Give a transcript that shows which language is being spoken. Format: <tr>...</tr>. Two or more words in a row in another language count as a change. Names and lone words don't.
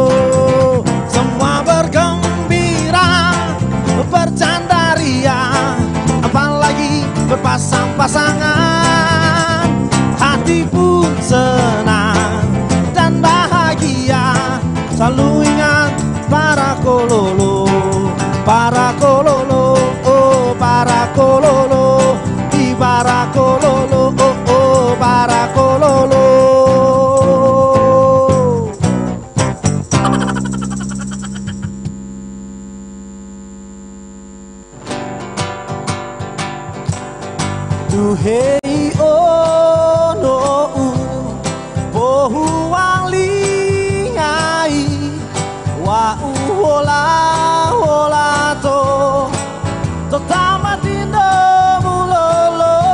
<id>Semua bergembira, bercanda ria, apalagi berpasang-pasangan. Hati pun senang dan bahagia, selalu ingat Parakololo. Parakololo, oh Parakololo, di Parakololo, oh oh Parakololo.</id> <gor>Duhei ono bohu wang lingai wa uhola hola to tamatindo mulolo</gor>